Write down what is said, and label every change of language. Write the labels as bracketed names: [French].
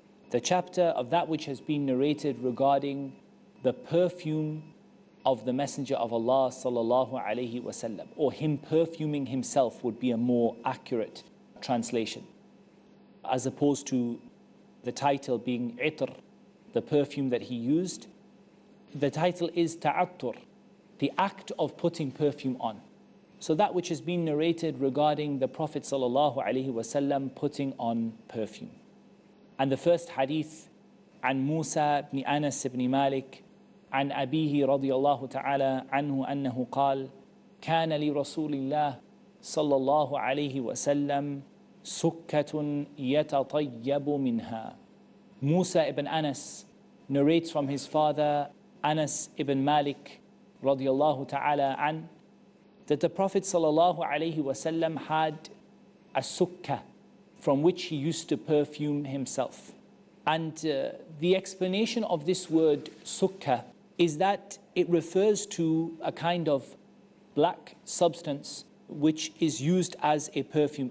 [English] The chapter of that which has been narrated regarding the perfume of the Messenger of Allah sallallahu alayhi wa sallam, or him perfuming himself would be a more accurate translation, as opposed to the title being Itr, the perfume that he used. The title is Ta'attur, the act of putting perfume on. So that which has been narrated regarding the Prophet sallallahu alaihi wasallam putting on perfume. And the first hadith, [Arabic] عن موسى بن أنس بن مالك عن أبيه رضي الله تعالى عنه أنه قال كان لرسول الله صلى الله عليه وسلم سكة يتطيب منها. [English] Musa ibn Anas narrates from his father Anas ibn Malik radiyallahu ta'ala an, that the Prophet sallallahu alaihi wasallam had a sukkah from which he used to perfume himself. And the explanation of this word sukkah is that it refers to a kind of black substance which is used as a perfume.